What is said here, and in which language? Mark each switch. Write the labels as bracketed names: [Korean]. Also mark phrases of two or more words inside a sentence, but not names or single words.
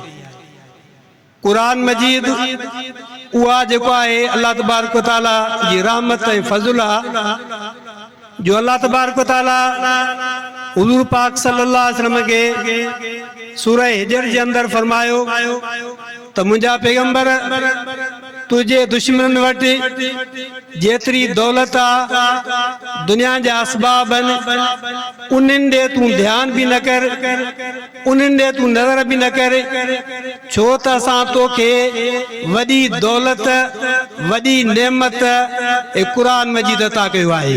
[Sindhi] कुरान मजीद उहा जेको आहे अल्लाह तबारक व तआला जी रहमत ऐं फज़ल आहे जो अल्लाह तबारक व तआला हुज़ूर पाक [Arabic] صلى الله عليه وسلم [Sindhi] के सूरह हिजर जे अंदर फरमायो त मुंहिंजा पैगंबर तुझे दुश्मन वटि जेतरी दौलत आ दुनिया जा असबाब उन्हनि ॾे तूं ध्यान भी न कर, उन्हनि ॾे तूं नज़र भी न कर, छो त असां तोखे वॾी दौलत वॾी नेमत ऐं क़ुरान मजीद अता कयो आहे।